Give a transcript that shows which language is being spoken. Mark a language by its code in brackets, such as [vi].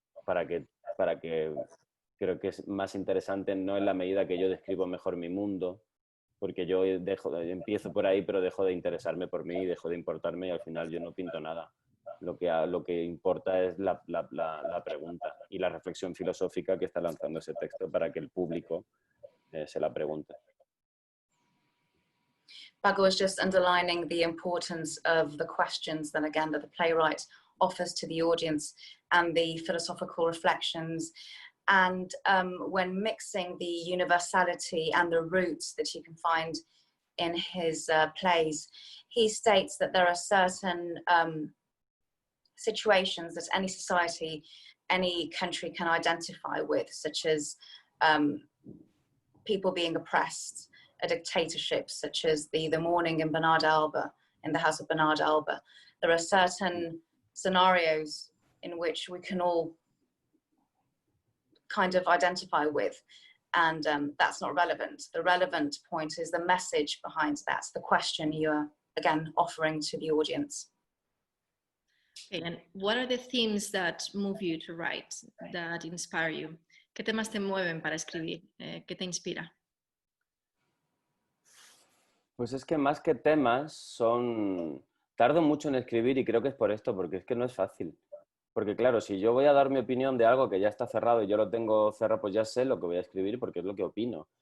[es] Para que creo que es más interesante no en la medida que yo describo mejor mi mundo, porque yo empiezo por ahí, pero dejo de interesarme por mí, dejo de importarme y al final yo no pinto nada. Lo que importa es la pregunta y la reflexión filosófica que está lanzando ese texto para que el público se la pregunte. [en] Paco was just underlining the importance of the questions that, again, that the playwright offers to the audience and the philosophical reflections. And when mixing the universality and the roots that you can find in his plays, he states that there are certain situations that any society, any country can identify with, such as people being oppressed, a dictatorship, such as the morning in Bernard Alba, in the house of Bernard Alba. There are certain scenarios in which we can all kind of identify with, and that's not relevant. The relevant point is the message behind that, the question you are, again, offering to the audience. Okay, and what are the themes that move you to write, that inspire you? [es] ¿Qué temas te mueven para escribir? ¿Qué te inspira? Pues es que más que temas tardo mucho en escribir y creo que es por esto, porque es que no es fácil. Porque claro, si yo voy a dar mi opinión de algo que ya está cerrado y yo lo tengo cerrado, pues ya sé lo que voy a escribir porque es lo que opino.